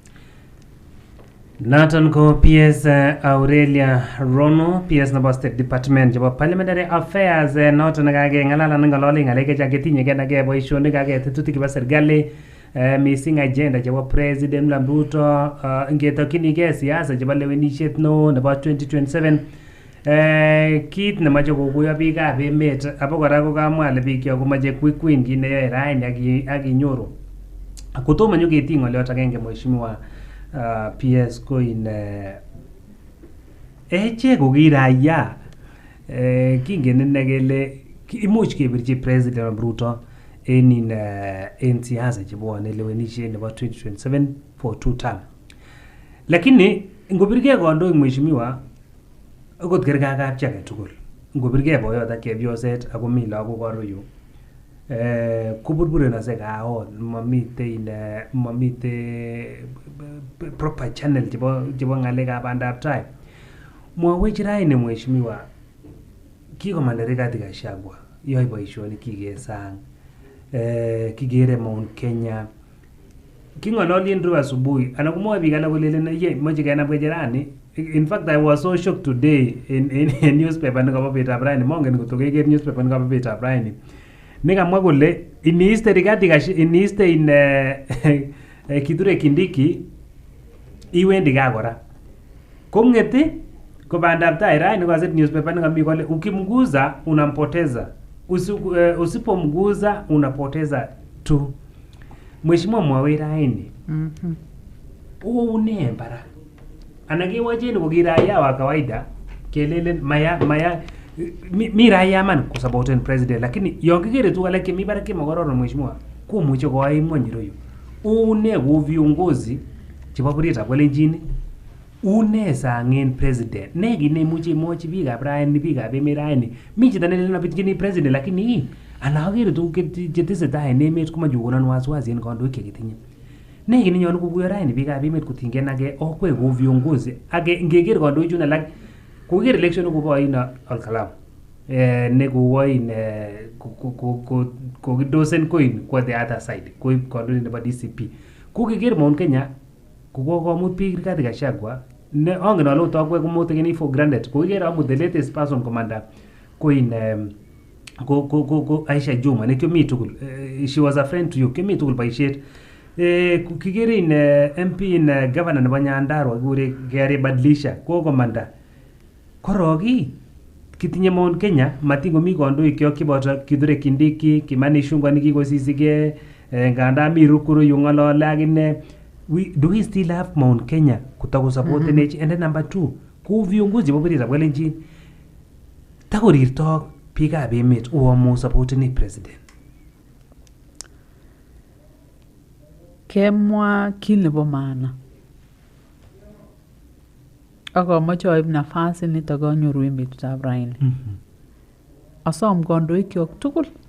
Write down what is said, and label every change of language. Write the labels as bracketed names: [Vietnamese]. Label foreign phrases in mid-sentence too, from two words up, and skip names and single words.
[Kalenjin] Nathan ko PS Aurelia Rono, PS nebo State Department chebo Parliamentary Affairs noton nekakeng'alala ng'ololi ng'alek chechang chetinye gei ak boisionik ak tetutik chebo serikali [English] missing agenda [Kalenjin] chebo President William Ruto ngetokyinigei siasa chebo lewenisiet neo nebo 2027 kit nemoche kokuyo biikab emet abokora kokamwa ale biikyok komoche [English] quick win [Kalenjin] kit neyoe raini ak inyoru kotomo nyoketiny ng'oliot agenge mheshimiwa PS ko in eche kokiraya kingen ine kele imuch kebirchi President Ruto en siasa chebwone lewenisiet nebo 2027 [English] for 2 term. [Kalenjin] Lakini ngobirgei kandoik mheshimiwa akot kergakab chi age tugul ngobirgei boyot ak chepyoset ako mi lagok aruyu kuburburen ase kaon mamite [English] proper channel [Kalenjin] chebo ngalekab bandab tai. Mwawech raini mheshimiwa kikomanda Rigathi Gachagua yoe boisionik kikesang kigere Mount Kenya king'ololien ru asubuhi ana kumwoe biik alak kolelen ye moche kenam kecherani. [English] In fact, I was so shocked today in newspaper [Kalenjin] nekabo betab raini mongen koto keker newspaper nekabo betab raini nekamwa kole iniiste Rigathi Gachagua iniiste Kithure Kindiki iwendi gaa kora kong'ete ko bandab tai raini kaset newspaper nekami kole [Swahili] ukimguza unampoteza usipomguza unapoteza tu. [Kalenjin] Mheshimiwa mwawe raini une mbara anakewaje ko kiraya [Swahili] wa kawaida [Kalenjin] kelelen maya mi raia man kusapoten president lakini yon kikere tu alak mi baraki magororon mheshimiwa komuche koai ngwony royo une ko viongozi chebo buriet ab kalenjin une sang'en president ne kit neimuche imwochi biikab raini biikab emet raini mi chito nelelen abirchini president lakini ana akere tuguk chetesetai en emet komoche kokonon wasiwasi en kandoik chekitinye ne kit nenyolu kokuyo raini biikab emet kotinygei ake okwek kou viongozi ake ngeker kandoichun alak koker election kobo oin Olkalau ne kowoin kokidosen koin kwa [English] the other side [Kalenjin] koib kandoindet nebo DCP ko keker Mount Kenya kokokomut biik Rigathi Gachagua ne ongen ale ot akwek komotekeni [English] for granted [Kalenjin] kokiker amut [English] the latest person commander [Kalenjin] koin ko Aisha Juma ne kyomi tugul [English] she was a friend to you [Kalenjin] kyomi tugul boisiet kikere in MP in governor nebo Nyandarua kikure Gary Badilisha kokomanda koroki kitinye Mount Kenya matingomi kandoik kyok cheboto Kithure Kindiki Kimani Ichung'wah nekikosisigei nganda mi Rukuru yung'olole akine [English] do we still have Mount Kenya [Kalenjin] kutakosapotenech [English] and then number 2 [Kalenjin] kou viongozi chebo boriet ab Kalenjin takorirto biikab emet uamu sapoteni president kemwa kit nebo maana ak amoche aib nafas nitok anyoru en betutab raini asom kandoikyok tugul